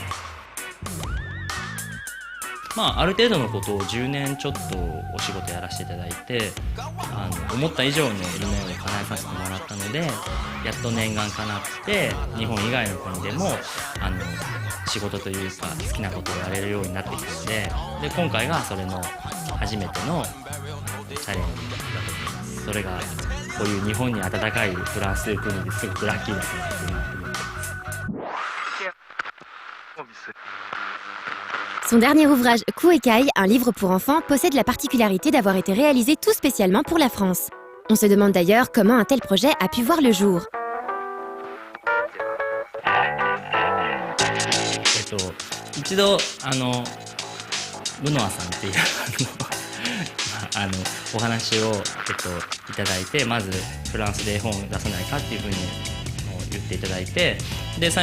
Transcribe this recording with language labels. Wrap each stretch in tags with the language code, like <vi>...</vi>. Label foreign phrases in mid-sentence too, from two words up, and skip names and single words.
<ja>ある程度のことを10年ちょっとお仕事やらせていただいて、思った以上の夢を叶えさせてもらったので、やっと念願叶って日本以外の国でも仕事というか好きなことをやれるようになってきたので、今回がそれの初めてのチャレンジだと思います。それがこういう日本に温かいフランスという国ですごくラッキーだと思っています。</ja> <fr>Son dernier ouvrage, Kuekai, un livre pour enfants, possède la particularité d'avoir été réalisé tout spécialement pour la France. On se demande d'ailleurs comment un tel projet a pu voir le jour.</fr> <ja>一度ブノアさんっていうお話をいただいて、まずフランスで絵本を出さないかっていうふうに言っていただいて、で最</ja>